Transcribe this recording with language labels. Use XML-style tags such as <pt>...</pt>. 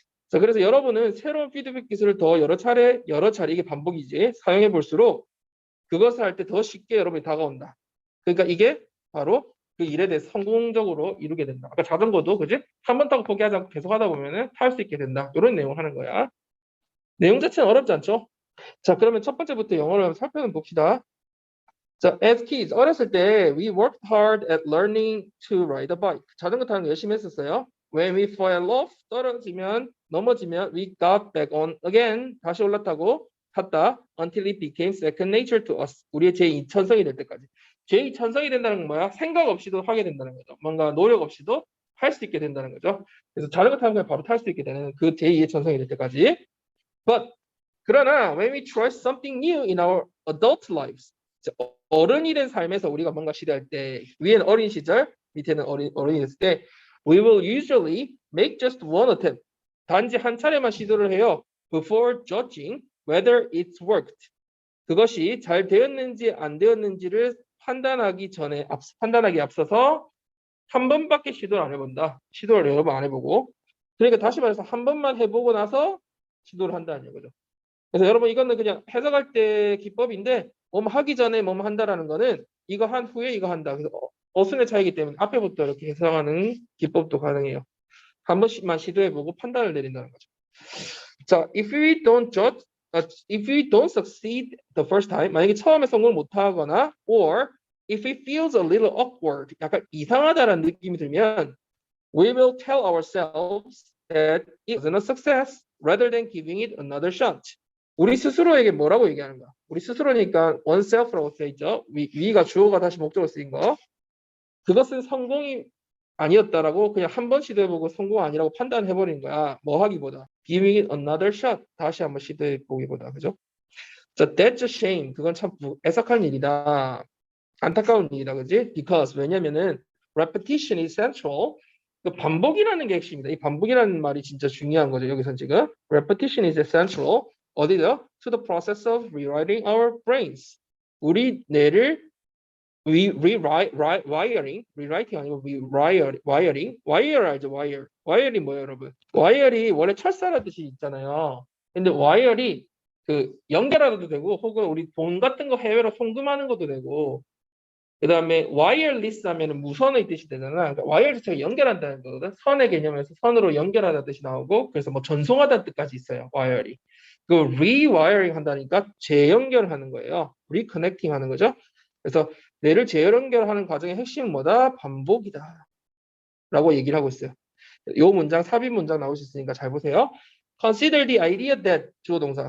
<ko>자, 그래서 여러분은 새로운 피드백 기술을 더 여러 차례 이게 반복이지 사용해 볼수록 그것을 할 때 더 쉽게 여러분이 다가온다. 그러니까 이게 바로 그 일에 대해 성공적으로 이루게 된다. 아까 자전거도 그지? 한 번 타고 포기하지 않고 계속 하다 보면은 탈 수 있게 된다. 이런 내용을 하는 거야. 내용 자체는 어렵지 않죠? 자, 그러면 첫 번째부터 영어를 한번 살펴봅시다.</ko> <en>자, as kids</en> <ko>어렸을 때</ko> <en>we worked hard at learning to ride a bike.</en> <ko>자전거 타는 거 열심히 했었어요.</ko> <en>When we fell off</en> <ko>넘어지면</ko> <en>we got back on again.</en> <ko>다시 올라타고 탔다.</ko> <en>Until it became second nature to us.</en> <ko>우리의 제2천성이 될 때까지. 제2천성이 된다는 건 뭐야? 생각 없이도 하게 된다는 거죠. 뭔가 노력 없이도 할 수 있게 된다는 거죠. 그래서 자전거 타는 거 바로 탈 수 있게 되는 그 제2의 천성이 될 때까지.</ko> <en>But</en> <ko>그러나</ko> <en>when we try something new in our adult lives,</en> <ko>어른이 된 삶에서 우리가 뭔가 시도할 때 위에는 어린 시절, 밑에는 어른이 됐을 때</ko> <en>we will usually make just one attempt.</en> <ko>단지 한 차례만 시도를 해요.</ko> <en>Before judging whether it's worked.</en> <ko>그것이 잘 되었는지 안 되었는지를 판단하기 앞서서 한 번밖에 시도를 안 해본다. 시도를 여러 번 안 해보고. 그러니까 다시 말해서 한 번만 해보고 나서 시도를 한다는 거죠. 그래서 여러분 이거는 그냥 해석할 때 기법인데 뭐뭐 하기 전에 뭐뭐 한다라는 거는 이거 한 후에 이거 한다. 그래서 어순의 차이기 때문에 앞에부터 이렇게 해석하는 기법도 가능해요. 한 번씩만 시도해보고 판단을 내린다는 거죠.</ko> <en>자, if we don't succeed the first time,</en> <ko>만약에 처음에 성공을 못하거나,</ko> <en>or if it feels a little awkward,</en> <ko>약간 이상하다라는 느낌이 들면,</ko> <en>we will tell ourselves that it wasn't a success, rather than giving it another shot.</en> <ko>우리 스스로에게 뭐라고 얘기하는가? 우리 스스로니까 oneself라고 써 있죠. 위가 주어가 다시 목적으로 쓰인 거. 그것은 성공이 아니었다라고 그냥 한 번 시도해보고 성공 아니라고 판단해버린 거야. 뭐 하기보다.</ko> <en>Giving it another shot.</en> <ko>다시 한번 시도해보기보다. 그죠? 자,</ko> <en>that's a shame.</en> <ko>그건 참 애석한 일이다. 안타까운 일이다. 그지?</ko> <en>Because</en> <ko>왜냐면은</ko> <en>repetition is central.</en> <ko>그 반복이라는 게 핵심이다. 이 반복이라는 말이 진짜 중요한 거죠. 여기선 지금.</ko> <en>Repetition is essential.</en> <ko>어디죠?</ko> <en>To the process of rewriting our brains.</en> <ko>우리 뇌를 rewriting 아니고 wiring. wire 알죠? wire이 뭐예요, 여러분? wire이 원래 철사라는 뜻이 있잖아요. 근데 wire이 그 연결하도 되고 혹은 우리 돈 같은 거 해외로 송금하는 것도 되고 그 다음에 wireless 하면 무선의 뜻이 되잖아. 그러니까 wire 자체가 연결한다는 거거든. 선의 개념에서 선으로 연결하다는 뜻이 나오고 그래서 뭐 전송하다는 뜻까지 있어요. wire이. 그 rewiring 한다니까 재연결하는 거예요. reconnecting 하는 거죠. 그래서 뇌를 재연결하는 과정의 핵심은 뭐다? 반복이다. 라고 얘기를 하고 있어요. 이 문장, 삽입 문장 나올 수 있으니까 잘 보세요.</ko> <en>Consider the idea that</en> <ko>주어 동사.</ko>